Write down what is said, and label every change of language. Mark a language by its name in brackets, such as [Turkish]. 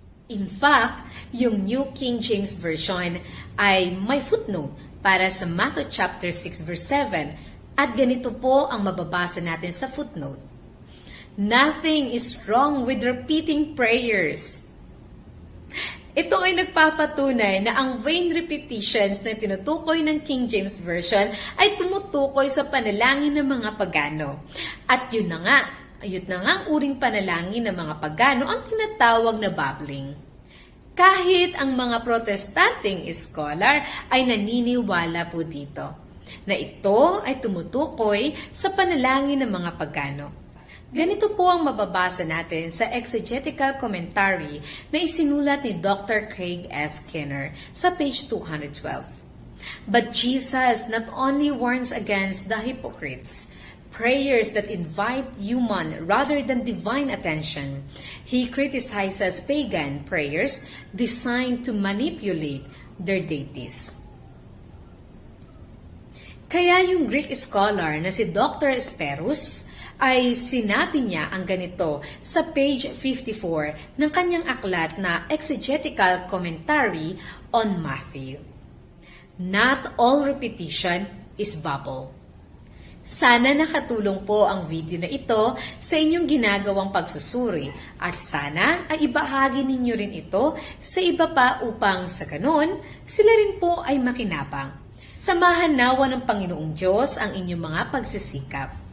[English] In fact, [Filipino] yung New King James Version ay may footnote para sa Matthew chapter 6 verse 7 at ganito po ang mababasa natin sa footnote. [English] Nothing is wrong with repeating prayers. [Filipino] Ito ay nagpapatunay na ang vain repetitions na tinutukoy ng King James Version ay tumutukoy sa panalangin ng mga pagano. At yun na nga ang uring panalangin ng mga pagano ang tinatawag na babbling. Kahit ang mga protestanteng scholar ay naniniwala po dito. na ito ay tumutukoy sa panalangin ng mga pagano. Ganito po ang mababasa natin sa exegetical commentary na isinulat ni Dr. Craig S. Skinner sa page 212. [English] But Jesus not only warns against the hypocrites, prayers that invite human rather than divine attention. He criticizes pagan prayers designed to manipulate their deities. [Filipino] Kaya yung Greek scholar na si Dr. Sperus ay sinabi niya ang ganito sa page 54 ng kanyang aklat na Exegetical Commentary on Matthew. [English] Not all repetition is babble. [Filipino] Sana nakatulong po ang video na ito sa inyong ginagawang pagsusuri at sana ay ibahagi ninyo rin ito sa iba pa upang sa ganun sila rin po ay makinabang. Samahan nawa ng Panginoong Diyos ang inyong mga pagsisikap.